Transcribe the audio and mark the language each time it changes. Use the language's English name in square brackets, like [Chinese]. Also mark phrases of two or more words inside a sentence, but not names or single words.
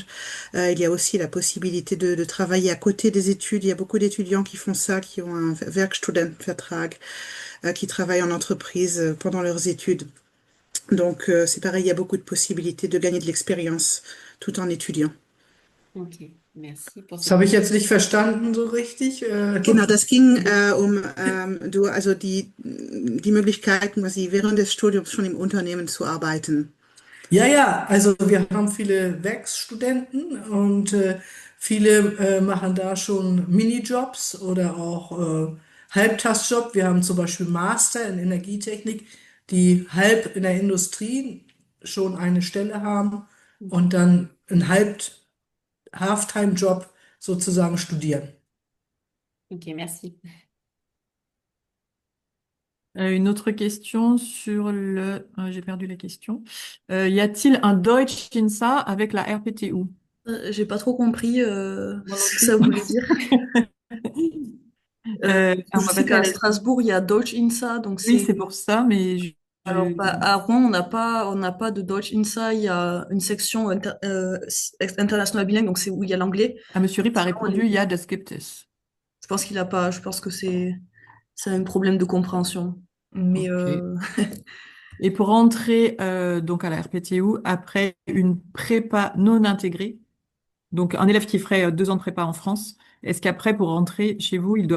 [French] Il y a aussi la possibilité de travailler à côté des études. Il y a beaucoup d'étudiants qui font ça, qui ont un Werkstudentenvertrag, qui travaillent en entreprise pendant leurs études. Donc, c'est pareil, il y a beaucoup de possibilités de gagner de l'expérience tout en étudiant. Ok, merci pour [German] Das [French] cette. [German] habe ich jetzt nicht verstanden so richtig. Genau, das ging also die Möglichkeit, quasi während des Studiums schon im Unternehmen zu arbeiten. Ja, ja, also wir haben viele Werkstudenten und viele machen da schon Minijobs oder auch Halbtagsjob. Wir haben zum Beispiel Master in Energietechnik, die halb in der Industrie schon eine Stelle haben und dann einen Half-Time-Job sozusagen studieren. [French] Ok, merci. Une autre question sur le... j'ai perdu la question. Y a-t-il un Deutsch INSA avec la RPTU? J'ai pas trop compris Moi non ce que plus. ça voulait dire. On Je sais m'appelle qu'à ça. Strasbourg, il y a Deutsch INSA, donc Oui, c'est. c'est pour ça, mais Alors, bah, à Rouen, on n'a pas de Deutsch INSA, il y a une section internationale bilingue, donc c'est où il y a l'anglais. Ah, Monsieur Rip a Sinon, répondu, il y a [German] das gibt es. [French] je pense qu'il a pas, je pense que c'est un problème de compréhension. Mais Ok. Et pour entrer donc à la RPTU, après une prépa non intégrée, donc un élève qui ferait 2 ans de prépa en France, est-ce qu'après, pour rentrer chez vous, il doit